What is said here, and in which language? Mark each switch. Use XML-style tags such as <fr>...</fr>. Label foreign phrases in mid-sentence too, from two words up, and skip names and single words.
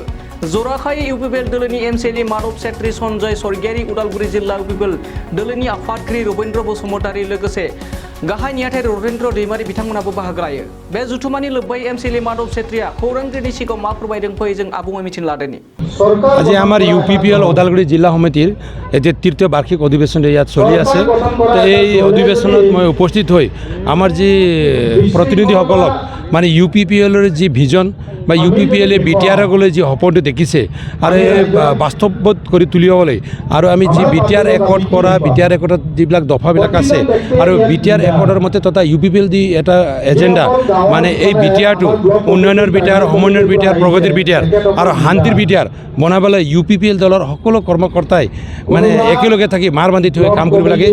<brx>जराखायै इउपिपिएल दोलोनि एमसिएलए माधव सेट्रि सन्जय सरगियारि, उदालगुरि जिल्ला इउपिपिएल दोलोनि आफादगिरि रबीन्द्र बसुमतारी लोगोसे गाहाय नेहाथारि रतेन्द्र दैमारि बिथांमोनाबो बाहागो लायो। बे जथुम्मानि लोब्बायै एमसिएलए माधव सेट्रिया खौरांगिरिनि सिगाङाव मा फोरमायदों फै जों आबुङै मिथिनो लादोंनि।</brx> <as>আজি আমাৰ ইউপিপিএল ওদালগুৰি জিলা সমিতিৰ এতিয়া তৃতীয় বাৰ্ষিক অধিৱেশন ইয়াত চলি আছে। এই অধিৱেশনত মই উপস্থিত হৈ আমাৰ যি প্ৰতিনিধিসকলক মানে ইউপিপিএলৰ যি ভিজন বা ইউপিপিএলে বিটিআৰকলৈ যি সপোনটো দেখিছে আৰু বাস্তৱত কৰি তুলিবলৈ আৰু আমি যি বিটিআৰ একৰ্ড কৰা বিটিআৰ একৰ্ডত যিবিলাক দফাবিলাক আছে আৰু বিটিআৰ একৰ্ডৰ মতে তথা ইউপিপিএল দি এটা এজেণ্ডা মানে এই বিটিআৰটো উন্নয়নৰ বিটিআৰ, সমন্বয়ৰ বিটিআৰ, প্ৰগতিৰ বিটিআৰ আৰু শান্তিৰ বিটিআৰ বনাবলৈ ইউপিপিএল দলৰ সকলো কৰ্মকৰ্তাই মানে একেলগে থাকি মাৰ বান্ধি থৈ কাম কৰিব লাগে।</as>